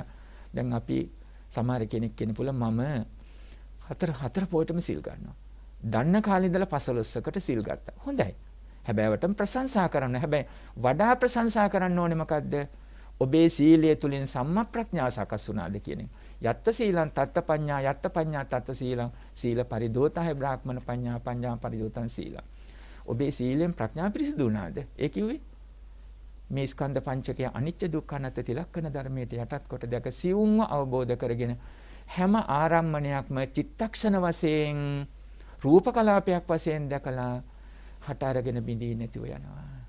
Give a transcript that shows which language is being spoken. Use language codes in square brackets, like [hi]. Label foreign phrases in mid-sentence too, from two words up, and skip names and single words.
[si] දැන් අපි සමහර කෙනෙක් කියන පුළ මම හතර පොයටම සිල් ගන්නවා. දන්න කාලේ ඉඳලා 15කට සිල් ගත්තා. හොඳයි. හැබැයි වටම ප්‍රශංසා කරන්න. හැබැයි වඩා ප්‍රශංසා කරන්න ඕනේ මොකද්ද? ඔබේ සීලය තුලින් සම්මා ප්‍රඥා සකස් වුණාද කියන එක. [pi] යත්ත සීලං තත්ත පඤ්ඤා යත්ත පඤ්ඤා තත්ත සීලං සීල පරිදෝතය බ්‍රාහ්මණ පඤ්ඤා පඤ්ඤා පරිදෝතං සීලං. [si] ඔබේ සීලෙන් ප්‍රඥා පිරිසිදු වුණාද? ඒ කිව්වේ මේ ස්කන්ධ පංචකය අනිත්‍ය දුක්ඛ අනාත්ම තිලක්කන ධර්මයට යටත් කොට දැක සියුම්ව අවබෝධ කරගෙන හැම ආරම්මණයක්ම චිත්තක්ෂණ වශයෙන් රූප කලාපයක් වශයෙන් දැකලා හට අරගෙන බිඳී නැතිව යනවා.